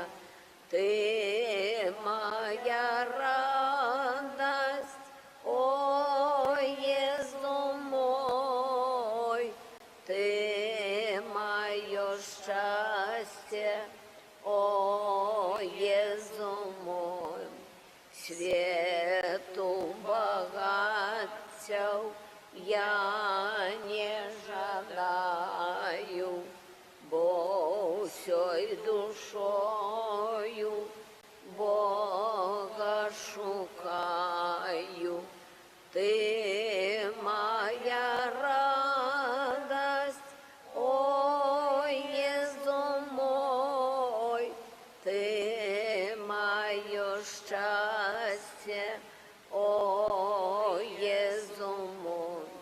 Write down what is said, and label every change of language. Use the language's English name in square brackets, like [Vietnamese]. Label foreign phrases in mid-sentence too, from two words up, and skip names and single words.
[Russian] Ты моя радость, о Иисус мой, Ты мое счастье, о Иисус мой. [Belarusian] Свету богатцев я не жадаю, бо всей душою Бога шукаю. [Russian] Ты моя радость, о Иисус мой, Ты мое счастье, о Иисус мой.